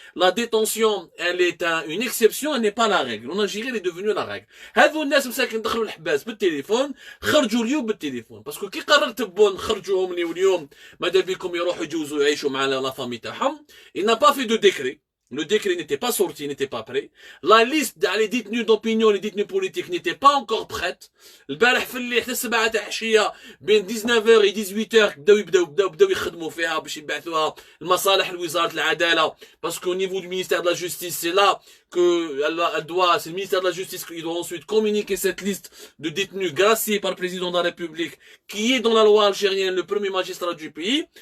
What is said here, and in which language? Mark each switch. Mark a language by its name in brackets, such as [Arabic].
[French] La détention, elle est une exception, elle n'est pas la règle. En Algérie, elle est devenue la règle. [Arabic] هذو الناس مساكن دخلوا الحباس بالتليفون خرجوا اليوم بالتليفون باسكو كي قررت بون نخرجوهم اليوم ماذا بكم يروحوا يجوزوا يعيشوا مع لا فامي تاعهم. [French] Il n'a pas fait de décret. Le décret n'était pas sorti, n'était pas prêt. La liste des détenus d'opinion, les détenus politiques n'était pas encore prête. [Arabic] البارح في الليل حتى 7 تاع العشيه بين [French] 19h et 18h [Arabic] بداو يخدموا فيها باش يبعثوها لمصالح وزاره العداله [French] parce qu'au niveau du ministère de la justice c'est là que c'est le ministère de la justice qui doit ensuite communiquer cette liste de détenus graciés par le président de la République qui est dans la loi algérienne le premier magistrat du pays.